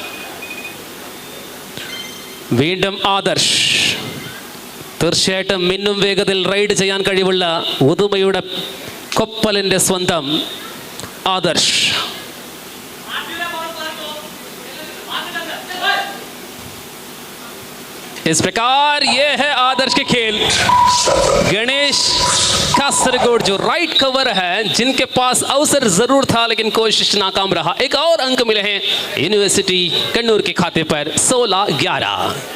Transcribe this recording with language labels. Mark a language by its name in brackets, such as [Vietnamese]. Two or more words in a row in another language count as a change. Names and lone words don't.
[Malayalam] വീണ്ടും ആദർശ്. തീർച്ചയായിട്ടും മിന്നും വേഗത്തിൽ റൈഡ് ചെയ്യാൻ കഴിവുള്ള ഉദുമയുടെ കൊപ്പലിന്റെ സ്വന്തം ആദർശ്. [Hindi] इस प्रकार ये है आदर्श के खेल। गणेश कासरगोड जो [English] right cover [Hindi] है, जिनके पास अवसर जरूर था लेकिन कोशिश नाकाम रहा। एक और अंक मिले हैं यूनिवर्सिटी कन्नूर के खाते पर 16-11।